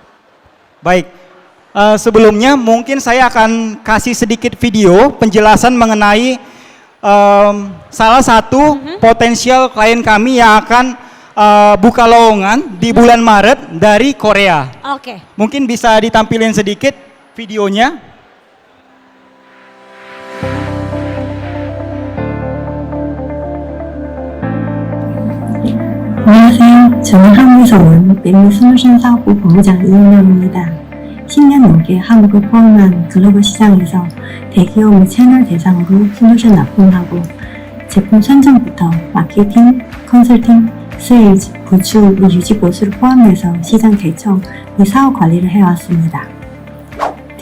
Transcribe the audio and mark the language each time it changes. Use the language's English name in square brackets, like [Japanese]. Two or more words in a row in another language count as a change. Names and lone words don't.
[Indonesian] Baik, sebelumnya mungkin saya akan kasih sedikit video penjelasan mengenai salah satu potensial klien kami yang akan buka lowongan di bulan Maret dari Korea. Oke. Mungkin bisa ditampilin sedikit videonya. [Korean] 안녕하세요. 저는 한국에서 온 메뉴 솔루션 사업부 본부장 이은영입니다. 10년 넘게 한국을 포함한 글로벌 시장에서 대기업 및 채널 대상으로 솔루션 납품하고 제품 선정부터 마케팅, 컨설팅, 세일즈, 구축 및 유지 보수를 포함해서 시장 개척 및 사업 관리를 해왔습니다.